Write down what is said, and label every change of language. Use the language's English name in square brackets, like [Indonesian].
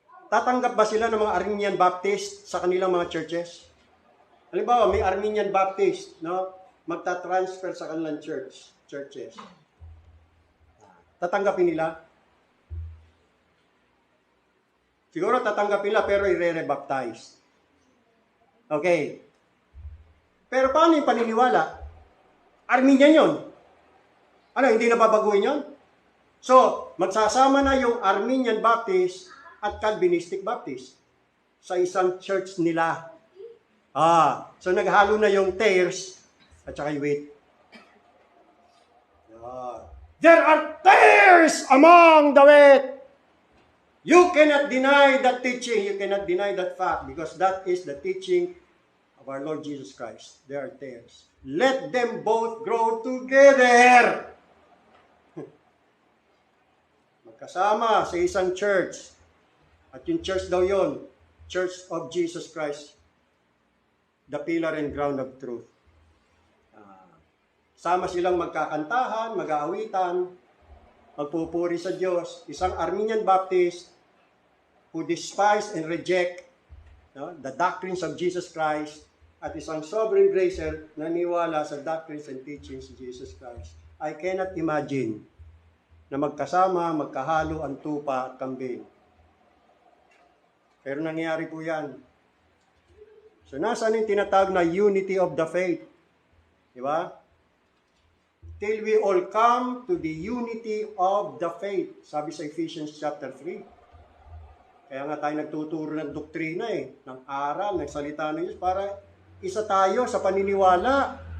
[Filipino] Tatanggap ba sila ng mga Armenian Baptist sa kanilang mga churches? Halimbawa, may Armenian Baptist, no? Magta-transfer sa kanilang churches. Tatanggapin nila? Siguro tatanggapin nila pero i-re-baptize. Okay. Pero paano yung paniniwala? Armenian yun. Ano, hindi na babaguhin yun? So, magsasama na yung Armenian Baptist at Calvinistic Baptist sa isang church nila. So naghalo na yung tares at saka yung wheat. [English] There are tares among the wheat. You cannot deny that teaching. You cannot deny that fact because that is the teaching of our Lord Jesus Christ. There are tares. Let them both grow together. [Filipino] Magkasama sa isang church. At yung church daw yon, [English] Church of Jesus Christ, the pillar and ground of truth. [Filipino] Sama silang magkakantahan, mag-aawitan, magpupuri sa Diyos. [English] Isang Armenian Baptist who despise and reject the doctrines of Jesus Christ [Filipino] at isang [English] Sovereign Gracer [Filipino] na niwala sa [English] doctrines and teachings of Jesus Christ. I cannot imagine [Filipino] na magkasama, magkahalo ang tupa at kambing. Pero nangyayari po yan. So, nasaan yung tinatawag na [English] unity of the faith? [Filipino] Di ba? [English] Till we all come to the unity of the faith. [Filipino] Sabi sa Ephesians chapter 3. Kaya nga tayo nagtuturo ng doktrina ng aral, ng salita ng Diyos, para isa tayo sa paniniwala.